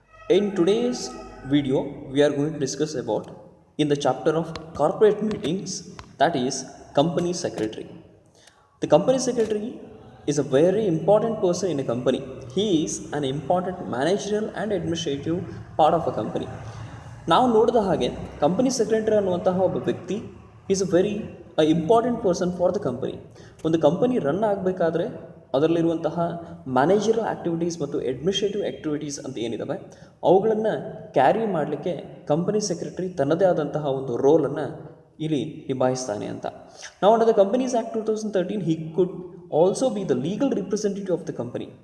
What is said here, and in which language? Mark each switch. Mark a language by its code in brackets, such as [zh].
[en] In today's video, we are going to discuss about in the chapter of corporate meetings, that is company secretary. The company secretary is a very important person in a company. He is an important managerial and administrative part of a company. [kn] ನಾವು ನೋಡಿದ ಹಾಗೆ company secretary ಅನ್ನುವಂತಹ ಒಬ್ಬ ವ್ಯಕ್ತಿ [en] Is a very important person for the company. [kn] ಒಂದು company run ಆಗಬೇಕಾದ್ರೆ ಅದರಲ್ಲಿರುವಂತಹ managerial activities ಮತ್ತು administrative activities ಅಂತ ಏನಿದ್ದಾವೆ ಅವುಗಳನ್ನು ಕ್ಯಾರಿ ಮಾಡಲಿಕ್ಕೆ ಕಂಪನಿ ಸೆಕ್ರೆಟರಿ ತನ್ನದೇ ಆದಂತಹ ಒಂದು ರೋಲನ್ನು ಇಲ್ಲಿ ನಿಭಾಯಿಸ್ತಾನೆ ಅಂತ. [en] ನಾವು under the companies act 2013 he could also be the legal representative of the company.